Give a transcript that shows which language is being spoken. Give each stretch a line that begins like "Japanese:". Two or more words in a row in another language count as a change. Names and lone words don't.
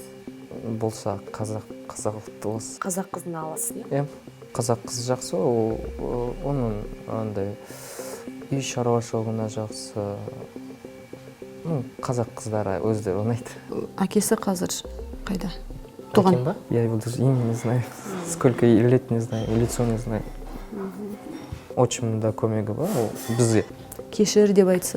Kazakh: Болса қазақ ұлты болсын. Қазақ қызын аласыз, иә? Қазақ қызы жақсы, оның андай үй шаруашылығына жақсы. Қазақ қыздары өздері ұнайды. Әкесі қазір қайда? Әкем ба?
Russian: Я его даже имя не знаю. Сколько лет не знаю, лицо не знаю.
Kazakh: Отчимның да көмегі бар, ол бізге. Кешір деп айтса?